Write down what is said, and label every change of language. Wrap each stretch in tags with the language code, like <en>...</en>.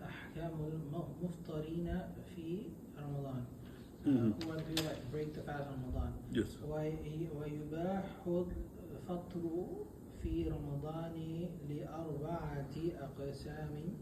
<ar>أحكام المفطرين في رمضان.</ar> <en>Who want to break the fast on Ramadan? Yes.</en> <ar>ويباح الفطر في رمضان لأربعة أقسام.</ar>